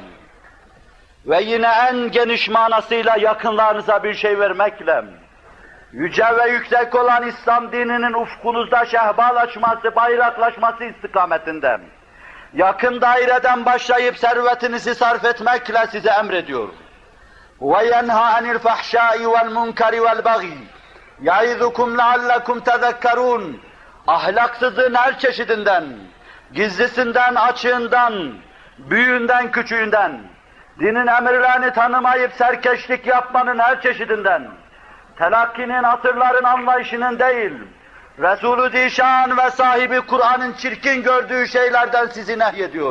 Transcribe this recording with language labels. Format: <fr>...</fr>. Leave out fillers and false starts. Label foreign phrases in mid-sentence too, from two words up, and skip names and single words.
<tr>Ve yine en geniş manasıyla yakınlarınıza bir şey vermekle, yüce ve yüksek olan İslam dininin ufkunuzda şehbalaşması, bayraklaşması istikametinde, yakın daireden başlayıp servetinizi sarf etmekle size emrediyor.</tr> <ar>وَيَنْهَا عَنِ الْفَحْشَاءِ وَالْمُنْكَرِ وَالْبَغِيِ يَعِذُكُمْ لَعَلَّكُمْ تَذَكَّرُونَ.</ar> <tr>Ahlaksızlığın her çeşidinden, gizlisinden, açığından, büyüğünden, küçüğünden, dinin emirlerini tanımayıp serkeşlik yapmanın her çeşidinden, telakkinin, asırların anlayışının değil, Resulü Zişan ve sahibi Kur'an'ın çirkin gördüğü şeylerden sizi nehyediyor.</tr>